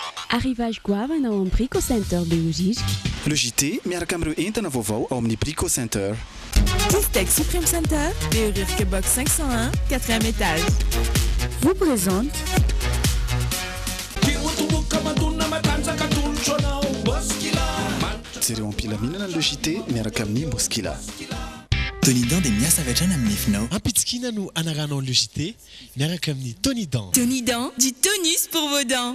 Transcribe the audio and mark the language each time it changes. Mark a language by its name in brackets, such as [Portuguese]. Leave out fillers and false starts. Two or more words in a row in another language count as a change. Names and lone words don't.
[Malagasy] Arrivage goavana ao amin'ny Brico Center Beogique. Le JT miaraka amin'ireo entana vaovao ao amin'ny Brico Center. Tistec Supreme Center, Béorirke Box 501, [French] 4e étage. Vous présente [Malagasy] Jereo ampilaminana le JT miaraka amin'ny Moskila. Tonidan dia miasa avy hatrany amin'ny nefinao. Ampitsikina no anaranao le JT miaraka amin'ny Tonidan. [French] Tonidan, du tonus pour vos dents.